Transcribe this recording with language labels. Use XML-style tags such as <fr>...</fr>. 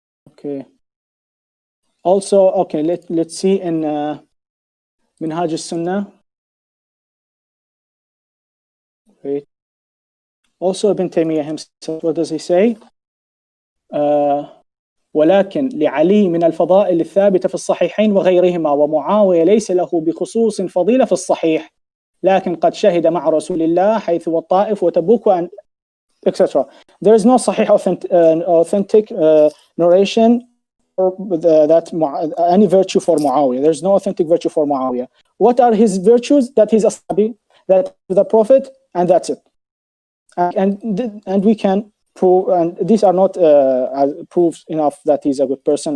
<en>Okay. Also, okay, let's see in Minhaj al-Sunnah. Wait. Also Ibn Taymiyyah himself, what does he say?</en> <ar>ولكن لعلي من الفضائل الثابتة في الصحيحين وغيرهما ومعاوية ليس له بخصوص فضيلة في الصحيح لكن قد شهد مع رسول الله حيث والطائف وتبوك</ar> <en>and etc. There is no Sahih authentic narration that any virtue for Muawiyah. There is no authentic virtue for Muawiyah. What are his virtues? That he's a Sahabi, that the Prophet, and that's it. And we can prove, and these are not proofs enough that he's a good person.</en>